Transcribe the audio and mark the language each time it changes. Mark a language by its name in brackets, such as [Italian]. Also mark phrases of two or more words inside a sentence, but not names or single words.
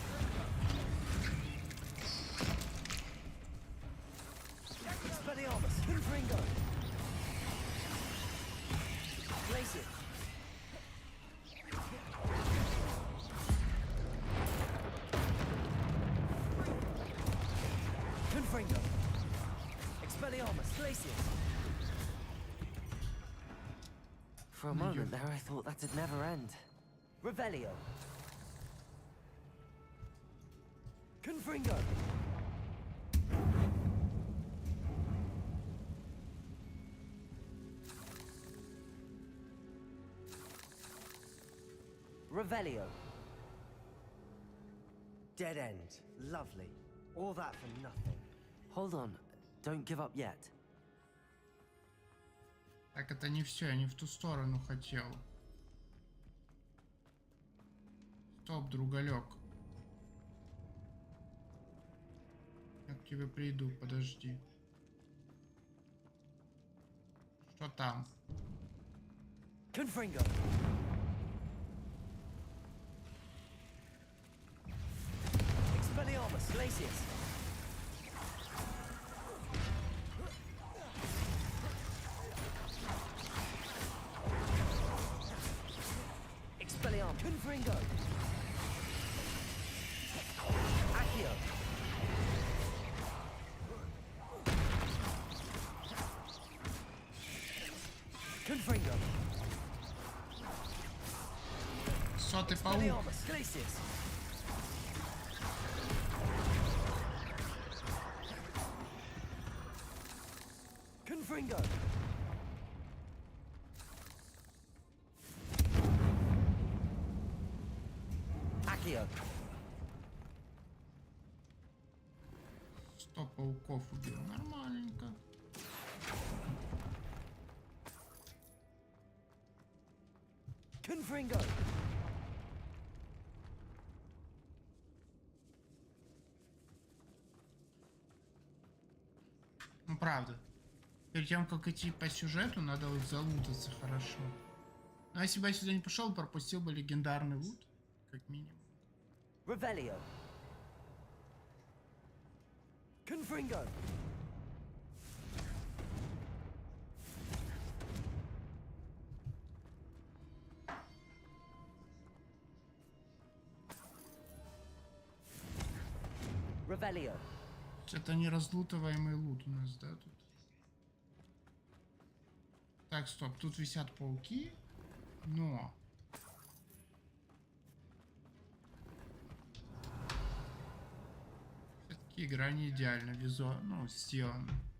[English] Expelliarmus. Confringo. Glacius. Confringo. Expelliarmus. Glacius. For a moment there, I thought that'd never end. Revelio. Confringo. Revelio. Dead end. Lovely. All that for nothing. Hold on. Don't give up yet. [Russian] Так, это не все, я не в ту сторону хотел. Стоп, другалек. Я к тебе приду, подожди. Что там? [English] Confringo. Expelliarmus. Glacius. Expelliarmus. Confringo. Accio. Confringo. [Russian] Сотый паук. [English] Expelliarmus. Glacius. Confringo. Accio. [Russian] 100 пауков убил. Нормальненько. [English] Confringo. [Russian] Ну правда. Перед тем, как идти по сюжету, надо вот залутаться хорошо. Но если бы я сюда не пошел, пропустил бы легендарный лут, как минимум. [English] Revelio. Confringo. Revelio. [Russian] Это не разлутываемый лут у нас, да, тут? Так, стоп, тут висят пауки, но... Все-таки игра не идеально визуально, ну, сделана.